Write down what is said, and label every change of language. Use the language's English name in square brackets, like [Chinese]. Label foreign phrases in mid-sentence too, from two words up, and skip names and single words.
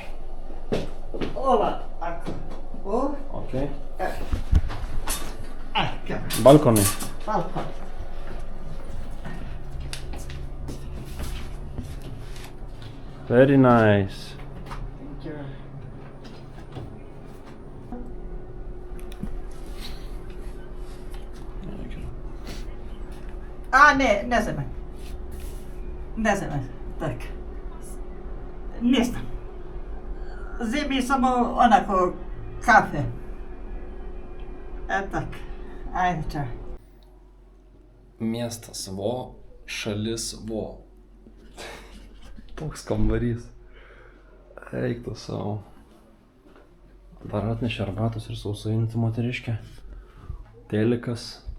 [English] Ola. Oh. Okay. Come on. Balcony. Balcony. Very nice. Thank you. [Serbian] Ne znam. Ne znam, tak. Nisam. Zimi samo onako kafe. Tak. Ajde, čau. [Lithuanian] Miestas vo, šalis vo. Toks kambarys. Eik tu savo. Dar atnešė arbatos ir sausainį moteriškę. Telikas.